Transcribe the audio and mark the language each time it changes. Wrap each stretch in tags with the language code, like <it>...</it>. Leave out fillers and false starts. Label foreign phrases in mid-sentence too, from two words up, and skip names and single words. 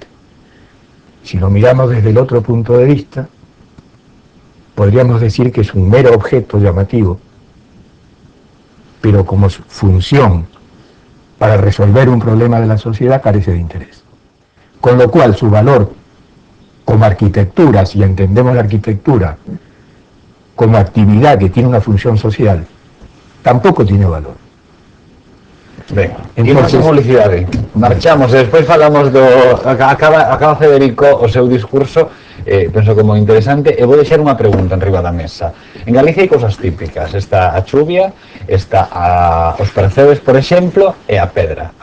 <es>Si lo miramos desde el otro punto de vista, podríamos decir que es un mero objeto llamativo, pero como función para resolver un problema de la sociedad carece de interés. Con lo cual su valor como arquitectura, si entendemos la arquitectura como actividad que tiene una función social, tampoco tiene valor.</es> <gl>Ben,</gl> <es>Entonces,</es> <gl>imos a publicidade. Marchamos e despois falamos do... Acaba Federico o seu discurso, penso que moi interesante, e vou deixar unha pregunta en riba da mesa. En Galicia hai cousas típicas, está a chuvia, está os percebes, por exemplo, e a pedra.</gl>